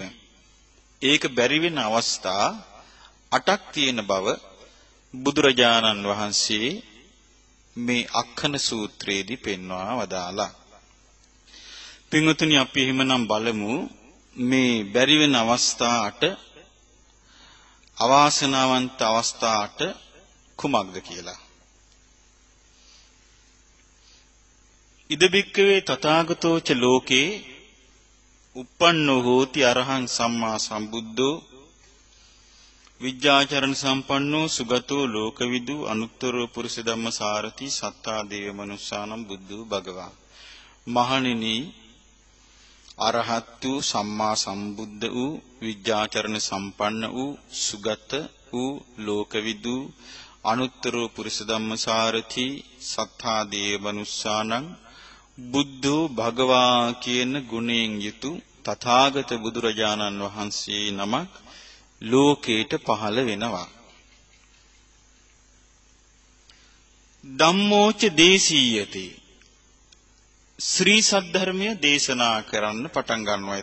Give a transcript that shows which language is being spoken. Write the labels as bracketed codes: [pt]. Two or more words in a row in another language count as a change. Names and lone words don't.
[si] ඒක බැරි වෙන අවස්ථා 8ක් තියෙන බව බුදුරජාණන් වහන්සේ මේ අක්ඛන සූත්‍රයේදී පෙන්වා වදාලා. පින්වතුනි අපි එහෙමනම් බලමු මේ බැරි වෙන අවස්ථා 8 අවාසනාවන්ත අවස්ථා 8 කුමක්ද කියලා. [pi] ඉද බික්කවේ තථාගතෝ ච ලෝකේ uppannෝ hoti arahං සම්මා සම්බුද්ධෝ විද්‍යාචරණ සම්පන්නෝ සුගතෝ ලෝකවිදු අනුත්තරෝ පුරුෂ ධම්මසාරති සත්තා දේව මනුස්සානම් බුද්ධෝ භගවා. [si] මහණෙනි අරහත් වූ සම්මා සම්බුද්ධ වූ විද්‍යාචරණ සම්පන්න වූ සුගත වූ ලෝකවිදු [pi] අනුත්තරෝ පුරුෂ ධම්මසාරති සත්තා දේව මනුස්සානම් බුද්ධෝ භගවා [si] කියන ගුණයෙන් යුතු තථාගත බුදුරජාණන් වහන්සේ නමක් ලෝකේට පහළ වෙනවා. [pi] ධම්මෝච දේශීයති. [si] ශ්‍රී සද්ධර්මය දේශනා කරන්න පටන් ගන්නවා.